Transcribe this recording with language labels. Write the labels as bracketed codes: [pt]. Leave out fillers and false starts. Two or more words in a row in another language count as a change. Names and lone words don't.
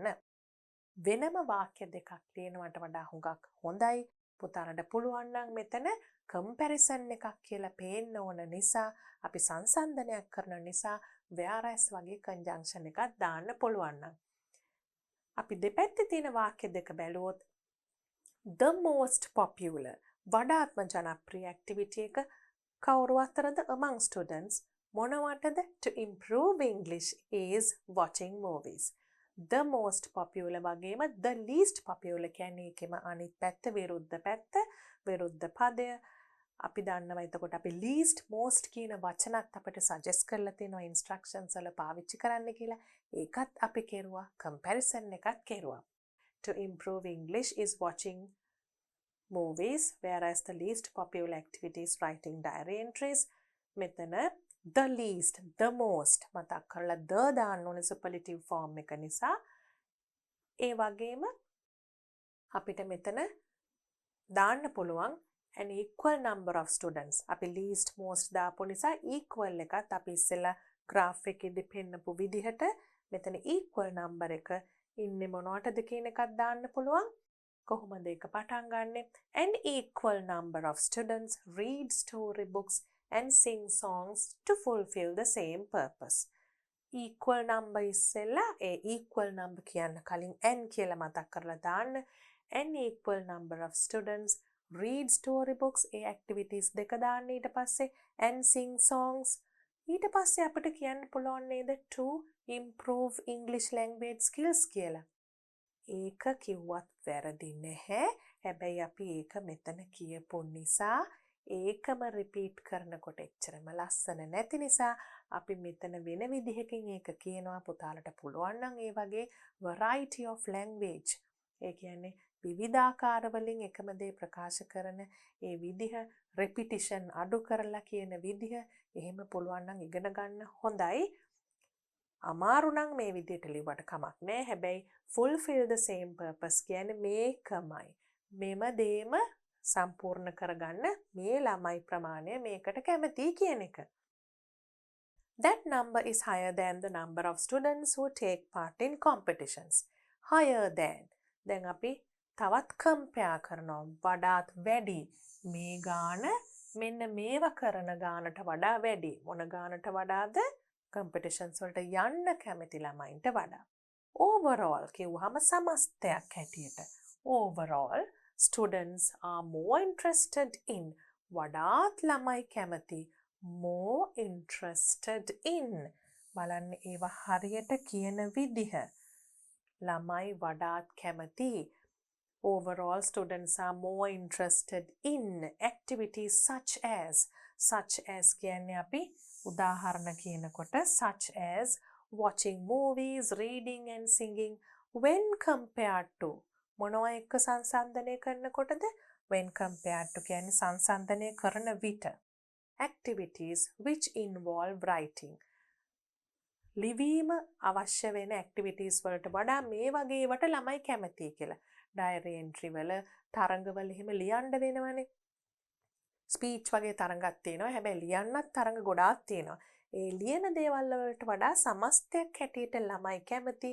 [si] වෙනම වාක්‍ය දෙකක් ලියනවට වඩා හුඟක් හොඳයි. පුතාලට පුළුවන් නම් මෙතන comparison එකක් කියලා පේන්න ඕන නිසා අපි සංසන්දනයක් කරන නිසා whereas වගේ conjunction එකක් දාන්න පුළුවන් නම්. අපි දෙපැත්තේ තියෙන වාක්‍ය දෙක බැලුවොත් [en] the most popular [si] වඩාත්ම ජනප්‍රිය activity එක කවුරු අතරද [en] among students [si] මොනවටද [en] to improve English is watching movies. The most popular [si] වගේම [en] the least popular [si] කියන්නේ ඒකෙම අනිත් පැත්ත විරුද්ධ පදය අපි දන්නවා. එතකොට අපි [en] least most [si] කියන වචනත් අපිට suggest කරලා තියෙනවා instructions වල පාවිච්චි කරන්න කියලා. ඒකත් අපි කෙරුවා comparison එකක් කෙරුවා. [en] To improve English is watching movies, whereas the least popular activity is writing diary entries. [si] මෙතන [en] the least, the most [si] මතක් කරලා the දාන්න ඕනේ [en] superlative form [si] එක නිසා. ඒ වගේම අපිට මෙතන දාන්න පුළුවන් [en] an equal number of students. [si] අපි [en] least most [si] දාපු නිසා equal එකත් අපි ඉස්සෙල්ලා graph එකේදී පෙන්නපු විදිහට මෙතන [en] equal number [si] එක ඉන්නේ මොනවටද කියන එකක් දාන්න පුළුවන්. කොහොමද ඒක පටන් ගන්නෙ? [en] An equal number of students read storybooks and sing songs to fulfill the same purpose. Equal number [si] ඉස්සෙල්ලා ඒ [en] equal number [si] කියන්න කලින් n කියලා මතක් කරලා දාන්න. [en] An equal number of students read storybooks [si] ඒ activities දෙක දාන්න ඊට පස්සේ [en] and sing songs [si] ඊට පස්සේ අපිට කියන්න පුළුවන් නේද [en] to improve English language skills [si] කියලා. ඒක කිව්වත් වැරදි නැහැ. හැබැයි අපි ඒක මෙතන කියපු නිසා ඒකම රිපීට් කරනකොට එච්චරම ලස්සන නැති නිසා අපි මෙතන වෙන විදිහකින් ඒක කියනවා. පුතාලට පුළුවන් නම් ඒ වගේ [en] variety of language, [si] ඒ කියන්නේ විවිධාකාර වලින් එකම දේ ප්‍රකාශ කරන ඒ විදිහ, repetition අඩු කරලා කියන විදිහ, එහෙම පුළුවන් නම් ඉගෙන ගන්න හොඳයි. අමාරු නම් මේ විදිහට ලිව්වට කමක් නෑ. හැබැයි [en] fulfill the same purpose [si] කියන්නේ මේකමයි. මෙම දේම සම්පූර්ණ කරගන්න මේ ළමයි ප්‍රමාණය මේකට කැමති කියන එක. [en] That number is higher than the number of students who take part in competitions. Higher than. [si] දැන් අපි තවත් compare කරනවා. වඩාත් වැඩි. මේ ගාන මෙන්න මේව කරන ගානට වඩා වැඩි. මොන ගානට වඩාද? competitions වලට යන්න කැමති ළමයින්ට වඩා. Overall කිව්වහම සමස්තයක් හැටියට. [en] Overall, students are more interested in. [si] වඩාත් ළමයි කැමති. [en] More interested in. [si] බලන්න ඒවා හරියට කියන විදිහ. ළමයි වඩාත් කැමති. [en] Overall, students are more interested in activities such as [si] කියන්නේ අපි උදාහරණ කියනකොට [en] such as watching movies, reading and singing when compared to [si] මොනවා එක්ක සංසන්දනය කරනකොටද? [en] when compared to [si] කියන්නේ සංසන්දනය කරන විට. [en] activities which involve writing. [si] ලිවීම අවශ්‍ය වෙන activities වලට වඩා මේ වගේ ඒවට ළමයි කැමතියි කියලා. [en] diary entry [si] වල, තරඟවල එහෙම ලියන්න වෙනවනේ. ස්පීච් වගේ තරඟක් තියෙනවා. හැබැයි ලියන්නත් තරඟ ගොඩාක් තියෙනවා. ඒ ලියන දේවල් වලට වඩා සමස්තයක් හැටියට ළමයි කැමති.